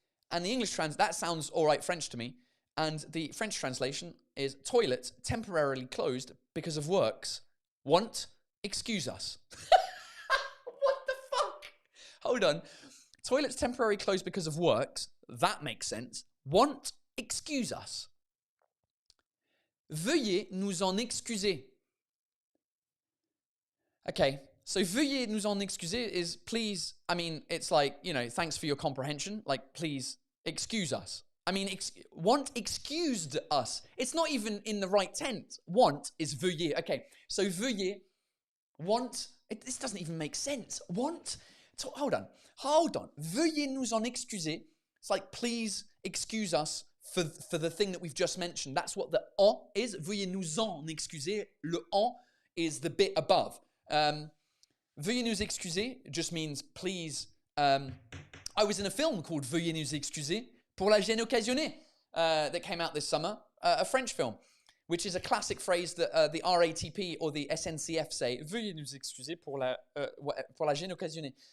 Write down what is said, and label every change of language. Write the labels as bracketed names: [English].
[English] And the English that sounds all right French to me. And the French translation is toilet temporarily closed because of works. Want, excuse us. What the fuck? Hold on. Toilets temporarily closed because of works. That makes sense. Want, excuse us. [French] Veuillez nous en excuser. [English] Okay, so [French] veuillez nous en excuser [English] is please, I mean, it's like, thanks for your comprehension. Like, please excuse us. I mean, want excused us. It's not even in the right tense. Want is veuillez. Okay, so veuillez, want, this doesn't even make sense. Want, hold on. [French] Veuillez nous en excuser. [English] It's like, please excuse us for the thing that we've just mentioned. That's what the en is. [French] Veuillez nous en excuser. Le en [English] is the bit above. [French] Veuillez nous excuser [English] just means please. I was in a film called [French] Veuillez nous excuser pour la gêne occasionnée [English] that came out this summer, a French film, which is a classic phrase that the RATP or the SNCF say. [French] Veuillez nous excuser pour la gêne occasionnée.